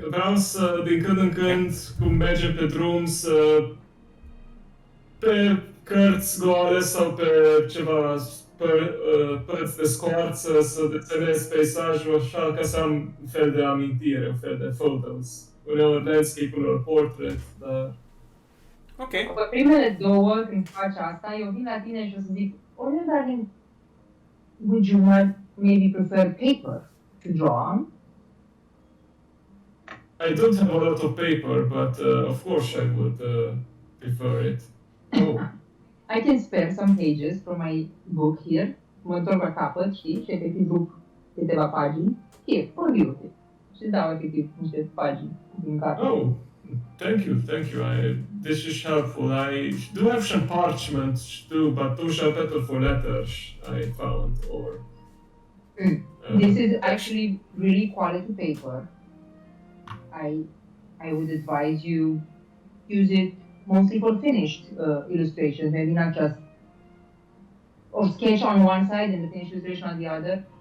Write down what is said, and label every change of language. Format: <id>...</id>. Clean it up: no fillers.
<ro>Vreau să, din când în când, cum mergem pe drum, să pe cărți goale sau pe ceva părți de scoarță, să desenez peisajul așa ca să am un fel de amintire, un fel de photos. Uneori landscape, uneori portrait, dar... Ok. După primele două, când faci asta, eu vin la tine și o să zic, Orion,</ro> <en>darling, would you maybe prefer paper to draw on? I don't have a lot of paper, but of course I would prefer it. Oh, I can spare some pages from my book here.</en> <ro>Mă întorc la capăt, știi, și efectiv rup câteva pagini.</ro> <en>Here, for you.</en> <ro>Și dau efectiv niște pagini din carte.</ro> <en>oh, thank you. This is helpful. I do have some parchments too, but those are better for letters, I found, or... This is actually really quality paper. I would advise you use it mostly for finished illustrations, maybe not just or sketch on one side and the finished illustration on the other.</en>